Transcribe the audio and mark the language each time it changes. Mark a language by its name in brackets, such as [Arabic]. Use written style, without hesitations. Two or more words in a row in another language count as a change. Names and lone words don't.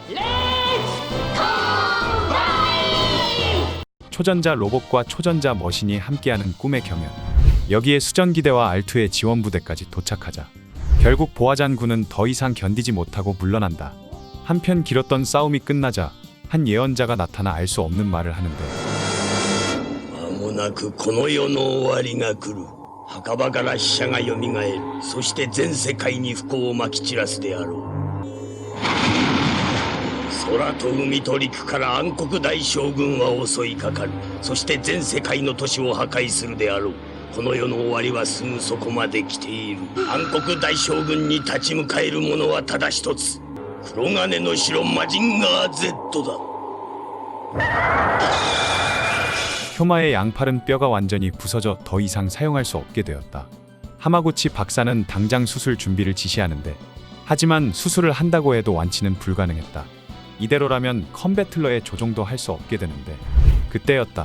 [Korean] 초전자 로봇과 초전자 머신이 함께하는 꿈의 경연. 여기에 수전기대와 R2의 지원부대까지 도착하자 결국 보아잔 군은 더 이상 견디지 못하고 물러난다. 한편 길었던 싸움이 끝나자 한 예언자가 나타나 알 수 없는 말을 하는데 [Japanese] 間もなくこの世の終わりが来る。墓場から死者がよみがえる。そして全世界に不幸をまき散らすであろう。空と海と陸から暗黒大将軍は襲いかかる。そして全世界の都市を破壊するであろう。この世の終わりはすぐそこまで来ている。暗黒大将軍に立ち向かえる者はただ一つ。黒金の城マジンガー Z だ。 [Korean] 효마의 양팔은 뼈가 완전히 부서져 더 이상 사용할 수 없게 되었다. 하마구치 박사는 당장 수술 준비를 지시하는데 하지만 수술을 한다고 해도 완치는 불가능했다. 이대로라면 컴배틀러의 조종도 할 수 없게 되는데 그때였다.